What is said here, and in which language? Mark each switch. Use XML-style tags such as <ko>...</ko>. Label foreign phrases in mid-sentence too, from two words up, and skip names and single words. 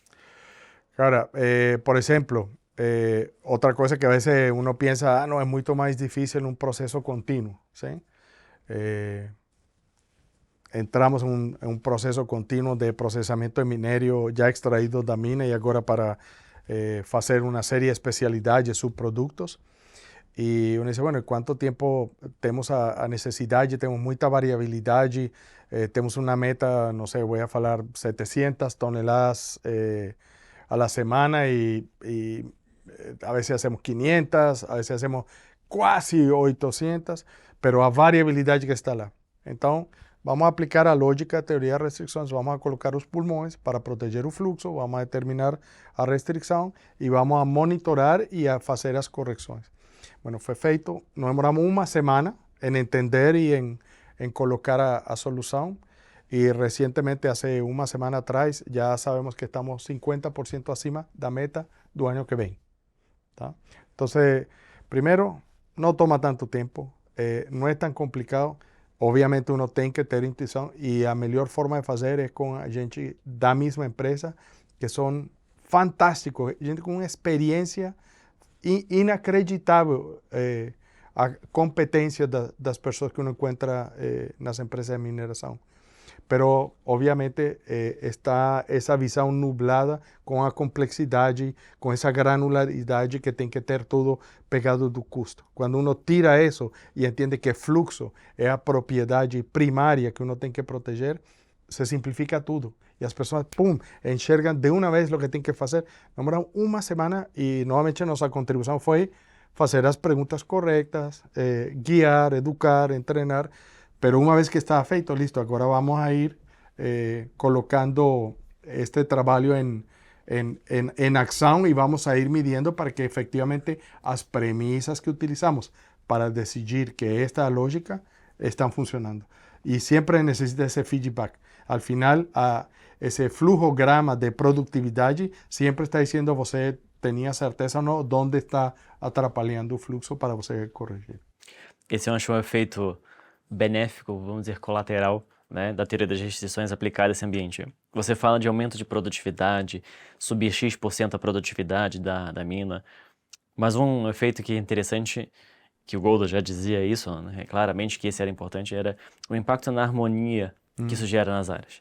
<pt>Cara, por exemplo, outra coisa que a vezes uno pensa, não, é muito mais difícil um processo contínuo, sim? Entramos em um processo contínuo de processamento de minério já extraído da mina e agora para fazer uma série de especialidades, subprodutos.</pt> <es>E uno dice, bueno, ¿cuánto tiempo</es> <pt>temos a necessidade? Temos muita variabilidade, temos uma meta, não sei,</pt> <es>voy a</es> <pt>falar 700 toneladas</pt> <es>a la semana y a veces hacemos 500, a veces hacemos quase 800, pero</es> <pt>a variabilidade que está lá. Então, vamos a aplicar a lógica, a teoria de restrições, vamos a colocar os pulmões para proteger o fluxo, vamos a determinar a restrição e vamos a monitorar e a fazer as correções. Bueno, foi feito, nos demoramos uma semana em entender e em colocar a solução.</pt> <es>Y recientemente, hace una semana atrás, ya sabemos que estamos 50%</es> <pt>acima da meta do</pt> <es>año que viene. ¿Tá? Entonces, primero, no toma tanto tiempo, no es tan complicado. Obviamente uno tiene que tener intuición y la mejor forma de hacer es con gente da misma empresa que son fantásticos, gente con una experiencia</es> <pt>inacreditável, a competência das pessoas</pt> <es>que uno encuentra</es> <pt>nas empresas de mineração. Pero, obviamente, está essa visão nublada com a complexidade, com essa granularidade que tem que ter tudo pegado do custo. Quando uno tira isso e entende que fluxo é a propriedade primária que uno tem que proteger, se simplifica tudo. E as pessoas, pum, enxergam de uma vez o que tem que fazer. Demoramos uma semana e, novamente, nossa contribuição foi fazer as perguntas corretas, guiar, educar, treinar.</pt> <es>Pero una vez que está feito, listo, ahora vamos a ir colocando este trabajo en acción y vamos a ir midiendo para que efectivamente las premisas que utilizamos para decidir que esta lógica están funcionando. Y siempre necesita ese feedback. Al final, ese flujograma de productividad siempre está diciendo você tenía certeza o no dónde está</es> <pt>atrapalhando o fluxo para você corrigir. Esse eu acho um efeito benéfico, vamos dizer, colateral né, da teoria das restrições aplicada a esse ambiente. Você fala de aumento de produtividade, subir X% a produtividade da mina, mas um efeito que é interessante, que o Golder já dizia isso, né, claramente que esse era importante, era o impacto na harmonia que isso gera nas áreas.</pt>